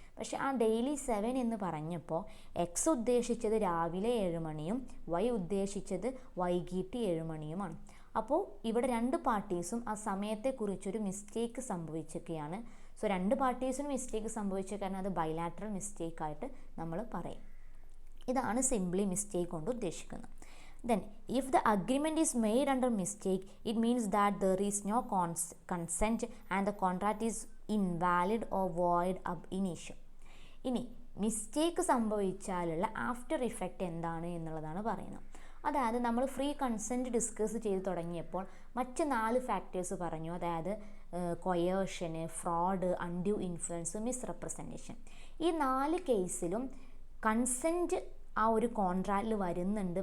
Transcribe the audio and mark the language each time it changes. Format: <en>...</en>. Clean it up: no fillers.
<ml>പക്ഷെ ആ ഡെയിലി 7 എന്ന് പറഞ്ഞപ്പോൾ എക്സ് ഉദ്ദേശിച്ചത് രാവിലെ 7 മണിയും വൈ ഉദ്ദേശിച്ചത് വൈകിട്ട് 7 മണിയുമാണ്. അപ്പോൾ ഇവിടെ രണ്ട് പാർട്ടീസും ആ സമയത്തെക്കുറിച്ചൊരു മിസ്റ്റേക്ക് സംഭവിച്ചൊക്കെയാണ്. സോ രണ്ട് പാർട്ടീസിനും മിസ്റ്റേക്ക് സംഭവിച്ച കാരണം അത് ബൈലാറ്ററൽ മിസ്റ്റേക്കായിട്ട് നമ്മൾ പറയും. ഇതാണ് സിംപ്ലി മിസ്റ്റേക്ക് കൊണ്ട് ഉദ്ദേശിക്കുന്നത്.</ml> <en>Then, if the agreement is made under mistake, it means that there is no consent and the contract is invalid or void ab initio.</en> <ml>ഇനി മിസ്റ്റേക്ക് സംഭവിച്ചാലുള്ള ആഫ്റ്റർ ഇഫക്റ്റ് എന്താണ് എന്നുള്ളതാണ് പറയുന്നത്. അതായത് നമ്മൾ ഫ്രീ കൺസെൻറ്റ് ഡിസ്കസ് ചെയ്ത് തുടങ്ങിയപ്പോൾ മറ്റ് 4 ഫാക്ടേഴ്സ് പറഞ്ഞു. അതായത് കൊയേർഷന്, ഫ്രോഡ്, അൺഡ്യൂ ഇൻഫ്ലുവൻസ്, മിസ്റെപ്രസെൻറ്റേഷൻ. ഈ 4 കേസിലും കൺസെൻറ്റ് ആ ഒരു കോൺട്രാക്റ്റിൽ വരുന്നുണ്ട്.</ml>